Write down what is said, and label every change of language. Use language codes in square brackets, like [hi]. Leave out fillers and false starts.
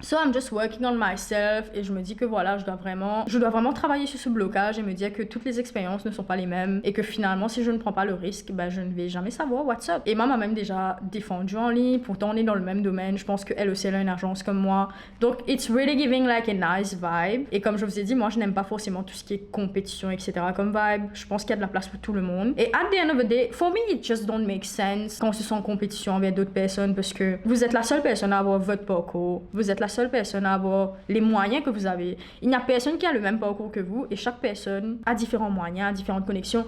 [en] So I'm just working on myself [fr] et je me dis que voilà, je dois vraiment travailler sur ce blocage et me dire que toutes les expériences ne sont pas les mêmes et que finalement, si je ne prends pas le risque, ben, je ne vais jamais savoir [en] what's up. [fr] Emma m'a même déjà défendu en ligne, pourtant on est dans le même domaine, je pense qu'elle aussi elle a une agence comme moi. [en] Donc it's really giving like a nice vibe. [fr] Et comme je vous ai dit, moi je n'aime pas forcément tout ce qui est compétition, etc. comme vibe. Je pense qu'il y a de la place pour tout le monde. Et [en] at the end of the day, for me, it just don't make sense [fr] quand on se sent en compétition avec d'autres personnes parce que vous êtes la seule personne à avoir votre parcours. Vous êtes la seule personne à avoir les moyens que vous avez. Il n'y a personne qui a le même parcours que vous et chaque personne a différents moyens, a différentes connexions.